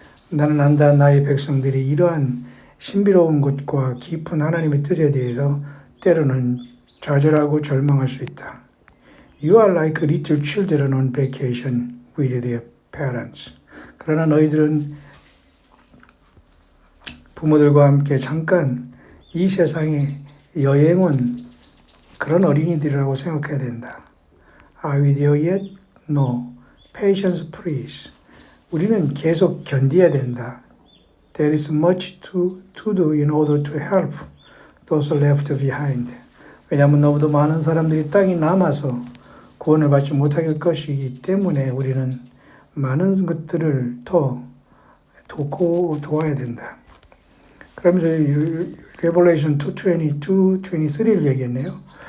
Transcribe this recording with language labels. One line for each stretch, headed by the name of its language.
Korean: 나는 안다, 나의 백성들이 이러한 신비로운 것과 깊은 하나님의 뜻에 대해서 때로는 좌절하고 절망할 수 있다.
English: You are like little children on vacation with their parents.
Korean: 그러나 너희들은 부모들과 함께 잠깐 이 세상에 여행 온 그런 어린이들이라고 생각해야 된다.
English: Are we there yet? No. Patience, please.
Korean: 우리는 계속 견뎌야 된다.
English: There is much to do in order to help those left behind.
Korean: 왜냐하면 너무도 많은 사람들이 땅에 남아서 구원을 받지 못할 것이기 때문에 우리는 많은 것들을 더 도와야 된다. 그러면서 Revelation 2:22, 23를 얘기했네요.